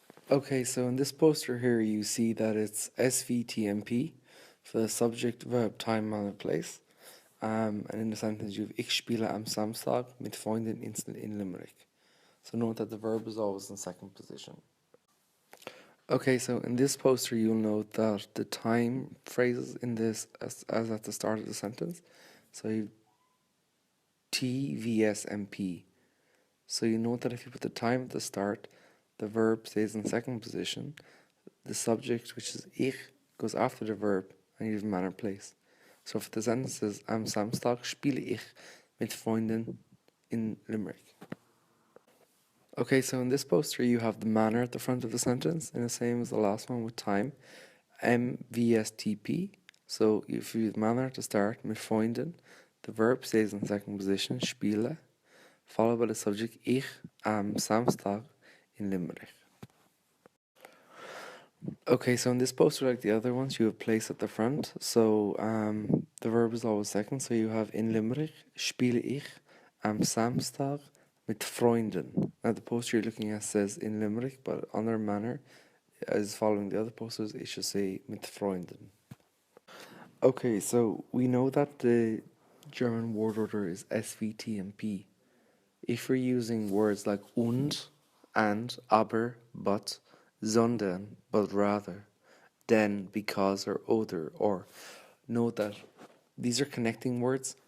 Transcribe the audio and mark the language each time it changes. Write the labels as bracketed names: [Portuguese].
[English] Okay, so in this poster here, you see that it's SVTMP for the subject, verb, time, manner, place. And in the sentence, you have [German] Ich spiele am Samstag mit Freunden in Limerick. [English] So note that the verb is always in second position. Okay, so in this poster, you'll note that the time phrases in this as at the start of the sentence. So you TVSMP. So you note that if you put the time at the start, the verb stays in second position. The subject, which is ich, goes after the verb and you have manner place. So if the sentence is [German] Am Samstag spiele ich mit Freunden in Limerick. [English] Okay, so in this poster you have the manner at the front of the sentence, and the same as the last one with time. MVSTP. So if you have manner at the start, mit Freunden, the verb stays in second position, spiele, followed by the subject [German] ich am Samstag in Limerick. [English] Okay, so in this poster, like the other ones, you have place at the front. So the verb is always second. So you have [German] in Limerick spiele ich am Samstag mit Freunden. [English] Now the poster you're looking at says in Limerick, but on their manner, as following the other posters, it should say [German] mit Freunden. [English] Okay, so we know that the German word order is SVTMP. If we're using words like und, and, aber, but, sondern, but rather, then, because, or other, or, note that these are connecting words.